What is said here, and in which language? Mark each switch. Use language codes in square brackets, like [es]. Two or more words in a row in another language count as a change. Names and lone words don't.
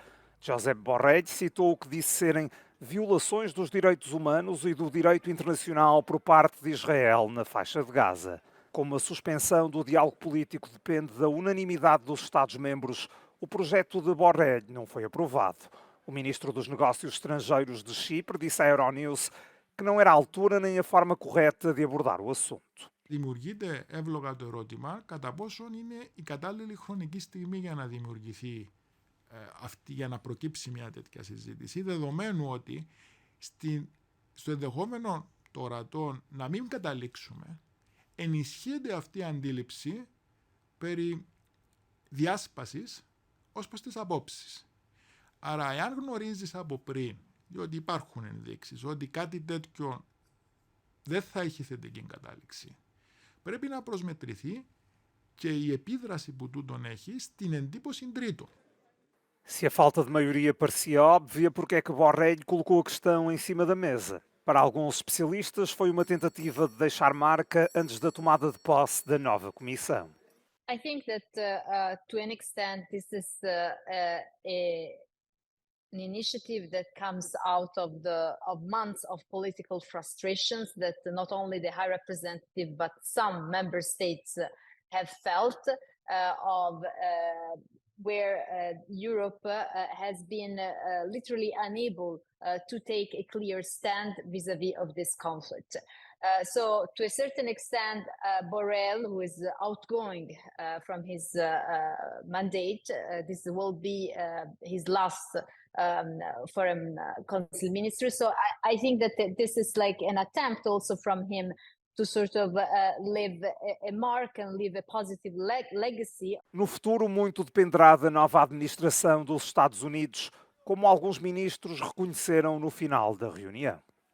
[pt] Josep Borrell citou o que disse serem violações dos direitos humanos e do direito internacional por parte de Israel na faixa de Gaza. Como a suspensão do diálogo político depende da unanimidade dos Estados-membros, o projeto de Borrell não foi aprovado. O ministro dos Negócios Estrangeiros de Chipre disse à Euronews que não era a altura nem a forma correta de abordar o assunto. [el] Δημιουργείται εύλογα το ερώτημα κατά πόσον είναι η κατάλληλη χρονική στιγμή για να δημιουργηθεί για να προκύψει μια τέτοια συζήτηση, δεδομένου ότι στο ενδεχόμενο των ορατών να μην καταλήξουμε, ενισχύεται αυτή η αντίληψη περί διάσπασης ως προς τις απόψεις. Άρα, εάν γνωρίζεις από πριν, διότι υπάρχουν ενδείξεις, ότι κάτι τέτοιο δεν θα έχει θετική κατάληξη, πρέπει να προσμετρηθεί και η επίδραση που τούτον έχει στην εντύπωση τρίτων. [pt] Se a falta de maioria parecia óbvia, porque é que Borrell colocou a questão em cima da mesa? Para alguns especialistas, foi uma tentativa de deixar marca antes da tomada de posse da nova comissão. [en] I think that to an extent this is an initiative that comes out of months of political frustrations that not only the High Representative but some member states have felt of where Europe has been literally unable to take a clear stand vis-à-vis of this conflict. So to a certain extent, Borrell, who is outgoing from his mandate, this will be his last foreign council minister. So I think that this is like an attempt also from him to sort of leave a mark and leave a positive legacy. [pt] No futuro, muito dependerá da nova administração dos Estados Unidos, como alguns ministros reconheceram no final da reunião.